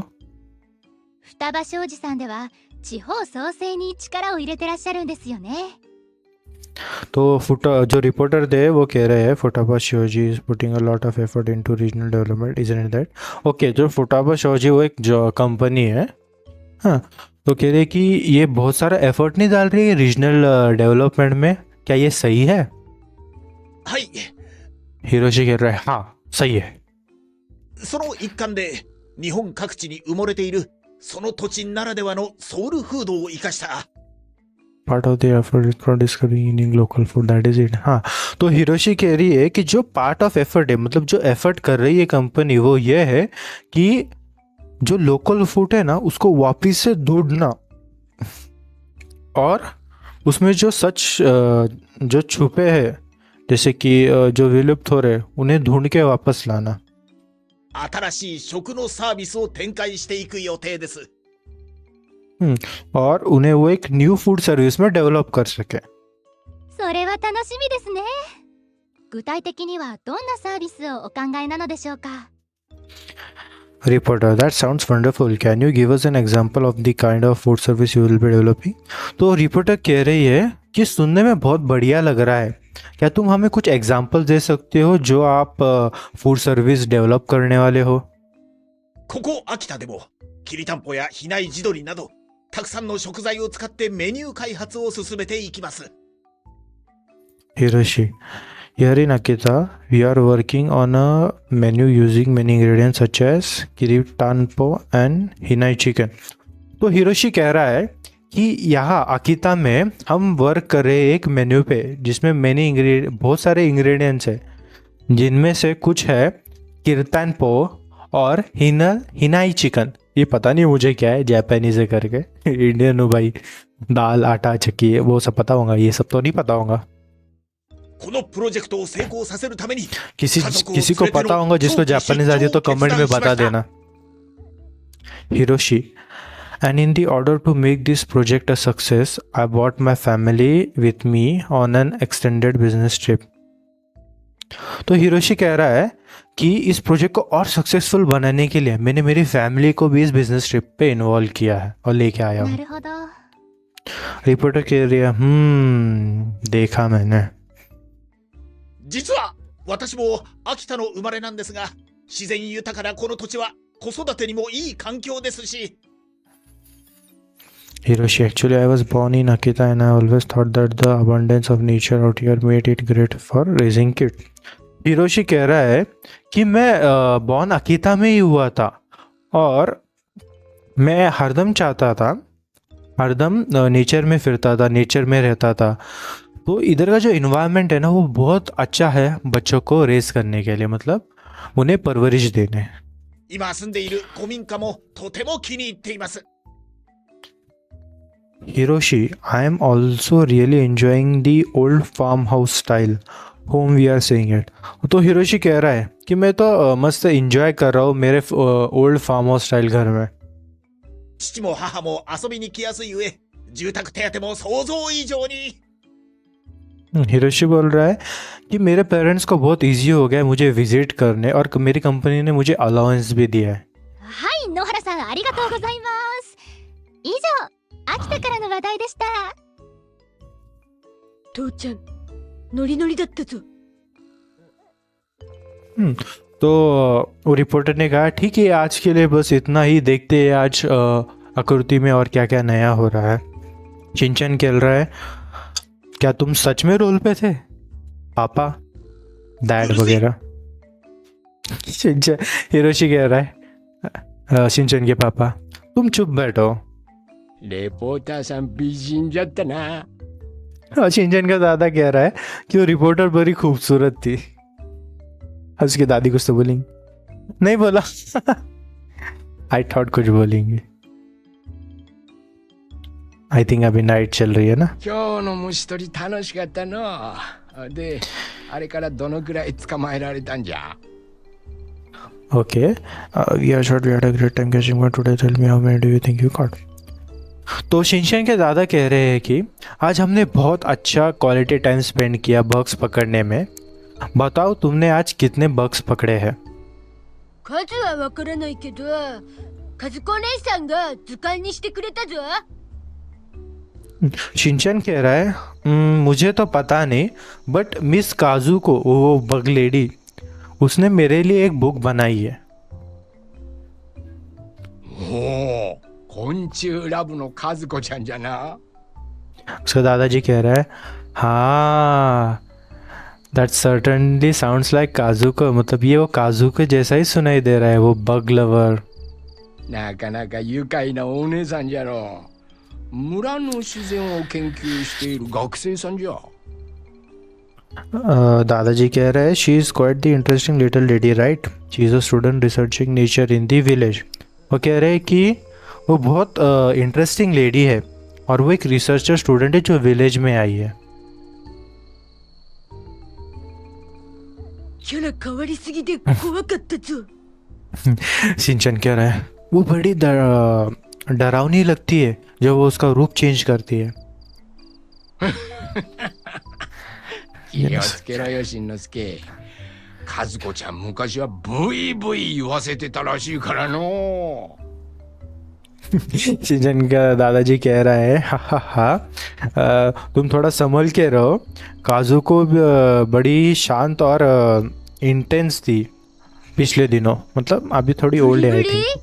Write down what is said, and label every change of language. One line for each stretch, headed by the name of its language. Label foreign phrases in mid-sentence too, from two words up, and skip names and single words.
Japanese: 双葉商事さんでは地方創生に力を入れてらっしゃるんですよね。
Hindi: तो जो रिपोर्टर थे वो कह रहे हैं
English: Futaba Shoji is putting a lot of effort into regional development, isn't it that?
Hindi: ओके, जो फुटाबा शियोजी वो एक जो कंपनी है, हाँ, तो कह रहे हैं कि ये बहुत सारा एफर्ट नहीं डाल रही है
English: regional development
Hindi: में, क्या ये सही है?
Japanese: はい。
Hindi: हिरोशी कह रहा है हाँ सही है।
Japanese: その一環で日本各地に埋もれているその土地ならではのソウルフードを生かした
English: Part of the effort is for discovering eating local food, that is it.
Hindi: हाँ, तो हिरोशी कह रही है कि जो
English: part of effort
Hindi: है, मतलब जो एफर्ट कर रही है कंपनी, वो ये है कि जो
English: local food
Hindi: है ना उसको वापिस से ढूंढना, और उसमें जो सच जो छुपे हैं, जैसे कि जो विलुप्त हो रहे, उन्हें ढूंढ के वापस लाना।
Japanese: 新しい食のサービスを展開していく予定です。
Hindi: और उन्हें वो एक
English: new food service
Hindi: में डेवलप कर सके।
Japanese: それは楽しみですね。具体的にはどんなサービスをお考えなのでしょうか。
English: Reporter, that sounds wonderful. Can you give us an example of the kind of food service you will be developing?
Hindi: तो रिपोर्टर कह रही है कि सुनने में बहुत बढ़िया लग रहा है, क्या तुम हमें कुछ एग्जाम्पल दे सकते हो जो आप
English: food service
Hindi: डेवलप करने वाले हो?
Japanese: ここ秋田でもきりたんぽや比内地鶏などたくさんの食材を使ってメニュー開発を進めていきます。
English: Hiroshi, here in Akita, we are working on a menu using many ingredients such as kiritanpo and hinai chicken.
Hindi: तो हिरोशी कह रहा है कि यहाँ अकीता में हम वर्क कर रहे हैं एक मेन्यू पे जिसमें बहुत सारे इंग्रेडिएंट्स है, जिनमें से कुछ है किरतानपो और हिनाई चिकन। ये पता नहीं मुझे क्या है, जापानीज है करके, इंडियन हो भाई, दाल आटा चक्की वो सब पता होगा, ये सब तो नहीं पता होगा।
Japanese: このプロジェクトを成功させるために
Hindi: किसी को पता होगा जिसको जापानीज आती है तो कमेंट में बता देना।
English: हिरोशी, and in the order to make this project a success, I brought my family with me on an extended business trip.
Hindi: तो हिरोशी कह रहा है कि इस प्रोजेक्ट को और सक्सेसफुल बनाने के लिए मैंने मेरी फैमिली को भी इस
English: business trip
Hindi: पे इन्वॉल्व किया है और लेके आया
Japanese: な
Hindi: हूँ।
Japanese: るほど。
Hindi: रिपोर्टर कह रही है देखा मैंने।
Japanese: 実は私も秋田の生まれなんですが、自然豊かなこの土地は子育てにもいい環境ですし。
English: Hiroshi, actually I was born in Akita and I always thought that the abundance of nature out here made it great for raising kids.
Hindi: हिरोशी कह रहा है कि मैं बॉर्न अकीता में ही हुआ था और मैं हरदम चाहता था, हरदम नेचर में फिरता था, नेचर में रहता था, तो इधर का जो इन्वायरमेंट है ना वो बहुत अच्छा है बच्चों को रेस करने के लिए, मतलब उन्हें परवरिश देने।
Japanese: 今住んでいる古民家もとても気に入っています。
English: Hiroshi, I am also really enjoying the old farmhouse style home we are saying it।
Hindi: तो हिरोशी कह रहा है कि मैं तो मस्त इंजॉय कर रहा हूँ मेरे
English: old farm house style
Hindi: घर में।
Japanese: 父も母も遊びに来やすい上、住宅手当も想像以上に。
Hindi: हिरोशी बोल रहा है कि मेरे पेरेंट्स को बहुत इजी हो गया है मुझे विजिट करने, और मेरी कंपनी ने मुझे अलाउंस भी दिया है।
Japanese: はい、野原さんありがとうございます。以上、秋田からの話題でした。父ちゃんノリノリだったぞ。
Hindi: तो वो रिपोर्टर ने कहा ठीक है आज के लिए बस इतना ही, देखते हैं आज आकृति में और क्या क्या नया हो रहा है। चिंचन खेल रहा है, क्या तुम सच में रोल पे थे पापा डैड वगैरह? चिंचन हिरोशी कह रहा है चिंचन के पापा तुम चुप बैठो। レポーターさん美人じゃったな。 और चिंचन का दादा कह रहा है कि वो रिपोर्टर बड़ी खूबसूरत थी। उसकी दादी कुछ तो बोलेंगी, नहीं बोला।
English: I thought
Hindi: कुछ बोलेंगे।
English: I think
Hindi: अभी नाइट चल रही है ना।
Japanese: 今日の虫取り楽しかったの。で、あれからどのくらい捕まえられたんじゃ？
English: OK we are shot we had a great time catching one today tell me how many do you think you caught.
Hindi: तो शिनचैन के दादा कह रहे हैं कि आज हमने बहुत अच्छा
English: quality time spend
Hindi: किया बग्स पकड़ने में। बताओ तुमने आज कितने बग्स पकड़े हैं?
Japanese: 数はわからないけど、和子お姉さんが図鑑にしてくれたぞ。
Hindi: शिनचैन कह रहा है मुझे तो पता नहीं, बट मिस काजू को वो
English: bug lady
Hindi: उसने मेरे लिए एक बुक बनाई है।
Japanese: おお、昆虫ラブの和子ちゃんじゃな。
Hindi: उसका दादाजी कह रहा है हाँ
English: that certainly sounds like Kazuko,
Hindi: मतलब ये वो काजू के जैसा ही सुनाई दे रहा है, वो
English: bug lover.
Japanese: なかなか愉快なお姉さんじゃろ。村の自然を研究している学生さんじゃ。
Hindi: दादाजी कह रहे हैं
English: She is quite the interesting little lady right, she is a student researching nature in the village.
Hindi: वो कह रहे हैं कि वो बहुत
English: interesting lady
Hindi: है और वो एक
English: researcher student
Hindi: है जो विलेज में आई है।
Japanese: キャラ変わりすぎで怖かったぞ。
Hindi: सिंचन कह रहा है वो बड़ी डरावनी लगती है जब वो उसका रूप चेंज करती है।
Japanese: 気をつけろよ、しんのすけ。和子ちゃん昔はブイブイ言わせてたらしいからの。
Hindi: सिंचन का दादाजी कह रहा है हा हा हा तुम थोड़ा संभल के रहो, काजू को बड़ी शांत और इंटेंस थी पिछले दिनों, मतलब अभी थोड़ी ओल्ड है
English: I think.